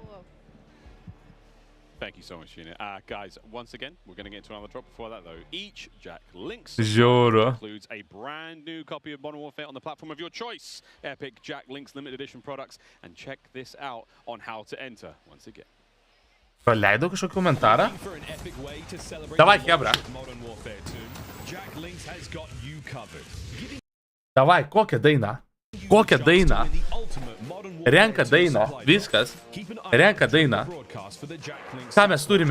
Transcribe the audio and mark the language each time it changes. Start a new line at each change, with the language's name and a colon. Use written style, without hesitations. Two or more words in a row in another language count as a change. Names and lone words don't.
English: Thank you so much, Gina. Guys, once again, we're going to get into another drop. Before that, though, each Jack Links includes a brand new copy of Modern Warfare on the platform of your choice. Epic Jack Links limited edition products. And check this out on how to enter once again.
Lithuanian: Praleidau kažkokį komentarą? Davai, hebra. Davai, kokią dainą? Kokią dainą? Renka dainą, viskas. Renka dainą. Ką mes turime?